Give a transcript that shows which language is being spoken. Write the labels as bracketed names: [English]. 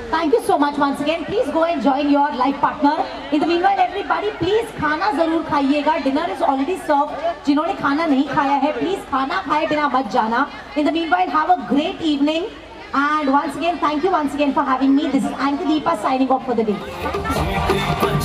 [English] Thank you so much once again. Please go and join your life partner. In the meanwhile, everybody, please [Hindi] खाना जरूर खाइएगा. [English] Dinner is already served. [Hindi] जिन्होंने खाना नहीं खाया है, please खाना खाए बिना मत जाना. [English] In the meanwhile, have a great evening. And once again, thank you once again for having me. This is Ankit Deepa signing off for the day.